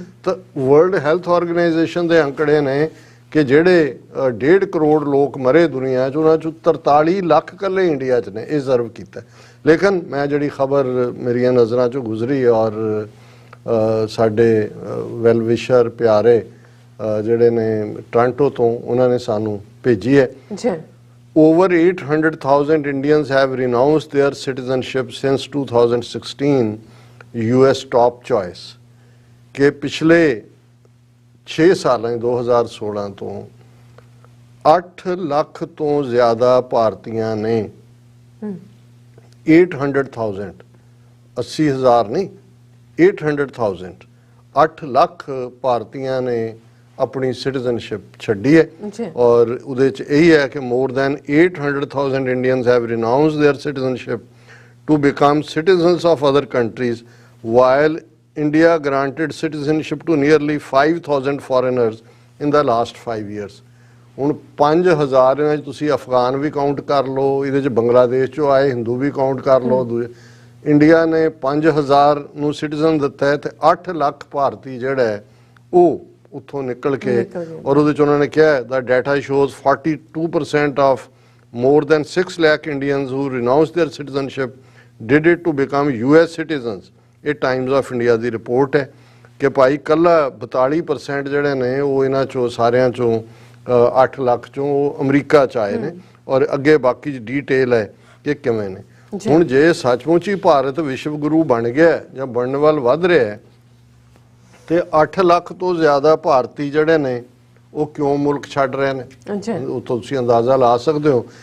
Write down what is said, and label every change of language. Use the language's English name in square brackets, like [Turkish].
[Punjabi] ਤਾਂ world health organisation ਦੇ ਅੰਕੜੇ ਨੇ ਕਿ ਜਿਹੜੇ 1.5 ਕਰੋੜ ਲੋਕ ਮਰੇ ਦੁਨੀਆ 'ਚ, ਉਹਨਾਂ 'ਚੋਂ 43 ਲੱਖ ਇਕੱਲੇ ਇੰਡੀਆ 'ਚ ਨੇ ਇਹ ਸਰਵ ਕੀਤਾ। ਲੇਕਿਨ ਮੈਂ ਜਿਹੜੀ ਖਬਰ ਮੇਰੀਆਂ ਨਜ਼ਰਾਂ 'ਚੋਂ ਗੁਜ਼ਰੀ, ਔਰ ਸਾਡੇ ਵੈਲਵਿਸ਼ਰ ਪਿਆਰੇ ਜਿਹੜੇ ਨੇ ਟੋਰਾਂਟੋ ਤੋਂ, ਉਹਨਾਂ ਨੇ ਸਾਨੂੰ ਭੇਜੀ ਹੈ। [English] Over 800,000 Indians have renounced their citizenship since 2016 US top choice। [Punjabi] ਕਿ ਪਿਛਲੇ 6 ਸਾਲਾਂ 2016 ਤੋਂ 8 ਲੱਖ ਤੋਂ ਜ਼ਿਆਦਾ ਭਾਰਤੀਆਂ ਨੇ 800,000 80,000 ਨਹੀਂ 800,000 8 ਲੱਖ ਭਾਰਤੀਆਂ ਨੇ ਆਪਣੀ ਸਿਟੀਜ਼ਨਸ਼ਿਪ ਛੱਡੀ ਹੈ। ਔਰ ਉਹਦੇ ਚ ਇਹੀ ਹੈ ਕਿ [English] more than 800,000 Indians have renounced their citizenship to become citizens of other countries, while India granted citizenship to nearly 5,000 foreigners in the last 5 years। [Punjabi] ਹੁਣ 5,000 ਇਹਨਾਂ 'ਚ ਤੁਸੀਂ ਅਫਗਾਨ ਵੀ ਕਾਊਂਟ ਕਰ ਲਓ, ਇਹਦੇ 'ਚ ਬੰਗਲਾਦੇਸ਼ 'ਚੋਂ ਆਏ ਹਿੰਦੂ ਵੀ ਕਾਊਂਟ ਕਰ ਲਓ। ਇੰਡੀਆ ਨੇ 5,000 ਨੂੰ ਸਿਟੀਜ਼ਨ ਦਿੱਤਾ ਹੈ, ਤੇ 8 ਲੱਖ ਭਾਰਤੀ ਜਿਹੜਾ ਹੈ ਉਹ ਉੱਥੋਂ ਨਿਕਲ ਕੇ, ਔਰ ਉਹਦੇ 'ਚ ਉਹਨਾਂ ਨੇ ਕਿਹਾ [English] ਦਾ data shows 42% of more than 6 lakh Indians who renounced their citizenship did it to become US citizens। [Punjabi] ਇਹ Times of India ਦੀ report ਹੈ ਕਿ ਭਾਈ ਕੱਲਾ 42% ਜਿਹੜੇ ਨੇ ਉਹ ਇਹਨਾਂ ਚੋਂ ਸਾਰਿਆਂ ਚੋਂ 8 ਲੱਖ ਚੋਂ ਉਹ ਅਮਰੀਕਾ ਚ ਆਏ ਨੇ, ਔਰ ਅੱਗੇ ਬਾਕੀ ਡਿਟੇਲ ਹੈ ਕਿ ਕਿਵੇਂ ਨੇ। ਹੁਣ ਜੇ ਸੱਚਮੁੱਚ ਹੀ ਭਾਰਤ ਵਿਸ਼ਵ ਗੁਰੂ ਬਣ ਗਿਆ ਜਾਂ ਬਣਨ ਵੱਲ ਵੱਧ ਰਿਹਾ ਹੈ ਤੇ 8 ਲੱਖ ਤੋਂ ਜ਼ਿਆਦਾ ਭਾਰਤੀ ਜਿਹੜੇ ਨੇ ਉਹ ਕਿਉਂ ਮੁਲਕ ਛੱਡ ਰਹੇ ਨੇ, ਉਹ ਤੁਸੀਂ ਅੰਦਾਜ਼ਾ ਲਾ ਸਕਦੇ ਹੋ।